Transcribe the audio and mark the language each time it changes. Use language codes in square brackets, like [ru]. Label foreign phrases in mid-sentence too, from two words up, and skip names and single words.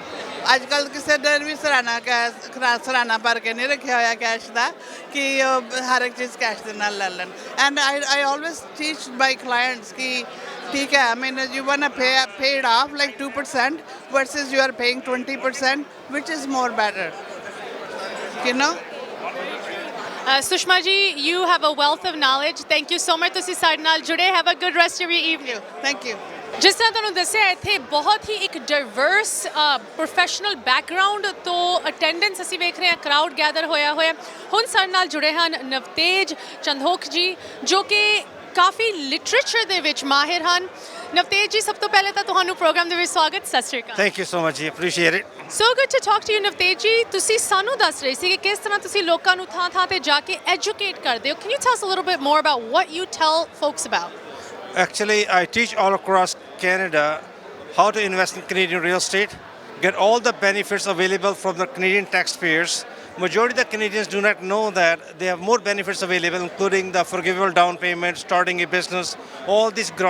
[pa] ਅੱਜ ਕੱਲ੍ਹ ਕਿਸੇ ਨੇ ਵੀ ਸਰਾਣਾ ਭਰ ਕੇ ਨਹੀਂ ਰੱਖਿਆ ਹੋਇਆ ਕੈਸ਼ ਦਾ ਕਿ ਹਰ ਇੱਕ ਚੀਜ਼ ਕੈਸ਼ ਦੇ ਨਾਲ ਲੈ ਲੈਣ. [en] and I always teach my clients [pa] ਕਿ ਠੀਕ ਹੈ [en] I mean you want pay it off like 2% versus you are paying 20% which is more better Sushma ji, you have a wealth of knowledge. Thank you so much. [pa] ਤੁਸੀਂ ਸਾਡੇ ਨਾਲ ਜੁੜੇ. [en] Have a good rest of your evening. Thank you. [pa] ਜਿਸ ਤਰ੍ਹਾਂ ਤੁਹਾਨੂੰ ਦੱਸਿਆ ਇੱਥੇ ਬਹੁਤ ਹੀ ਇੱਕ [en] diverse professional background [pa] ਤੋਂ ਅਟੈਂਡੈਂਸ ਅਸੀਂ ਵੇਖ ਰਹੇ ਹਾਂ [en] crowd gather [pa] ਹੋਇਆ ਹੁਣ ਸਾਡੇ ਨਾਲ ਜੁੜੇ ਹਨ ਨਵਤੇਜ ਚੰਦੋਖ ਜੀ ਜੋ ਕਿ ਕਾਫੀ ਲਿਟਰੇਚਰ ਦੇ ਵਿੱਚ ਮਾਹਿਰ ਹਨ। ਨਵਤੇਜ ਜੀ, ਸਭ ਤੋਂ ਪਹਿਲੇ ਤਾਂ ਤੁਹਾਨੂੰ ਪ੍ਰੋਗਰਾਮ ਦੇ ਵਿੱਚ ਸਵਾਗਤ। ਸਤਿ ਸ਼੍ਰੀ ਅਕਾਲ। [en] Thank you so much. I appreciate it. so good to talk to you ਨਵਤੇਜ ਜੀ। [pa] ਤੁਸੀਂ ਸਾਨੂੰ ਦੱਸ ਰਹੇ ਸੀ ਕਿ ਕਿਸ ਤਰ੍ਹਾਂ ਤੁਸੀਂ ਲੋਕਾਂ ਨੂੰ ਥਾਂ-ਥਾਂ ਤੇ ਜਾ ਕੇ ਐਜੂਕੇਟ ਕਰਦੇ ਹੋ। [en] Can you tell us a little bit more about what you tell folks about? Actually, I teach all across Canada how to invest in Canadian real estate, get all the benefits available from the Canadian taxpayers. Majority of the Canadians do not know that they have more benefits available, including the forgivable down payment, starting a business, all these grants.